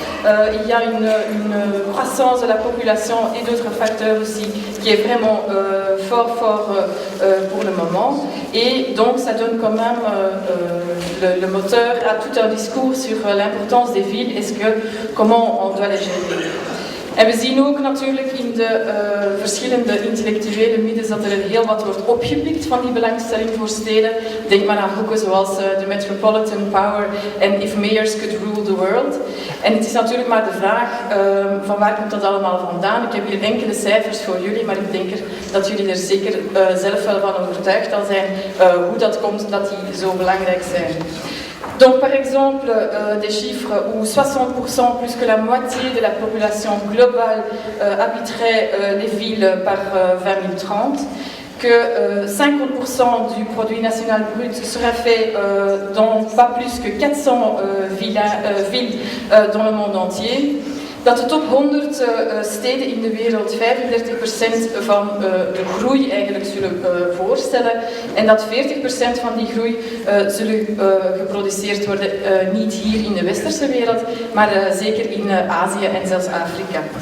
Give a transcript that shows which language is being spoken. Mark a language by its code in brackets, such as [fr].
[fr] Il y a une croissance de la population et d'autres facteurs aussi qui est vraiment fort pour le moment. Et donc ça donne quand même le moteur à tout un discours sur l'importance des villes et comment on doit les gérer. [nl] En we zien ook natuurlijk in de verschillende intellectuele middens dat er heel wat wordt opgepikt van die belangstelling voor steden. Denk maar aan boeken zoals The Metropolitan Power en If Mayors Could Rule the World. En het is natuurlijk maar de vraag van waar komt dat allemaal vandaan. Ik heb hier enkele cijfers voor jullie, maar ik denk dat jullie er zeker zelf wel van overtuigd al zijn hoe dat komt dat die zo belangrijk zijn. [fr] Donc par exemple des chiffres où 60% plus que la moitié de la population globale habiterait les villes par 2030, que 50% du produit national brut sera fait dans pas plus que 400 villes dans le monde entier. [nl] Dat de top 100 steden in de wereld 35% van de groei eigenlijk zullen voorstellen en dat 40% van die groei zullen geproduceerd worden niet hier in de westerse wereld, maar zeker in Azië en zelfs Afrika.